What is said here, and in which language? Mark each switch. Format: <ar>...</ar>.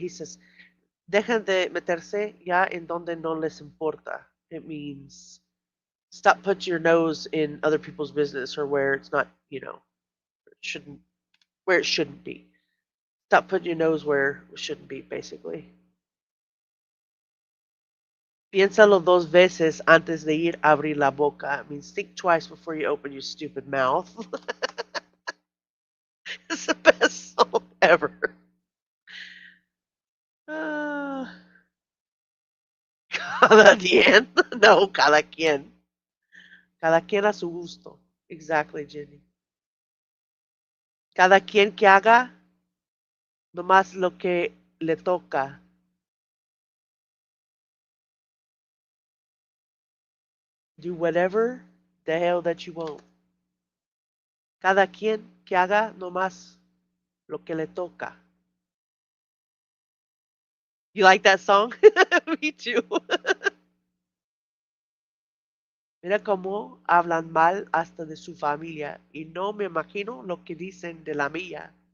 <en>He says,</en> <es>"Dejan de meterse ya en donde no les importa."</es> <en>It means stop putting your nose in other people's business or where it's not, shouldn't where it shouldn't be. Stop putting your nose where it shouldn't be, basically.</en> <es>Piénsalo dos veces antes de ir a abrir la boca.</es> <en>It means think twice before you open your stupid mouth. It's the best song ever.</en> <es>Uh, cada quien. No, cada quien. Cada quien a su gusto.</es> <en>Exactly, Jenny.</en> <es>Cada quien que haga nomás lo que le toca.</es> <en>Do whatever the hell that you want.</en> <es>Cada quien que haga nomás lo que le toca.</es> <en>You like that song? Me too.</en> <es>Mira cómo hablan mal hasta de su familia y no me imagino lo que dicen de la mía.</es>